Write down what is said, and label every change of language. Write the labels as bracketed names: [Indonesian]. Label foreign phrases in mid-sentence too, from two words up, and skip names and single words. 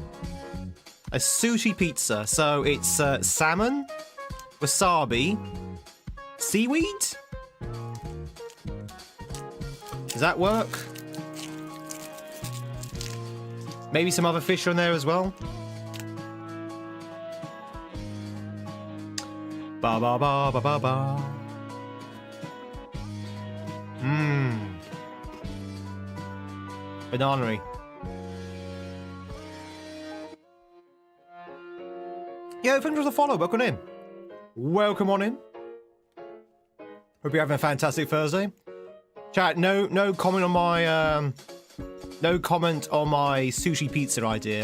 [English] A sushi pizza. So it's salmon, wasabi, seaweed? Does that work? Maybe some other fish on there as well? Ba ba ba ba ba ba. Bananery. Yo, thanks for the follow. Welcome in. Welcome on in. Hope you're having a fantastic Thursday. Chat, no comment on my no comment on my sushi pizza idea.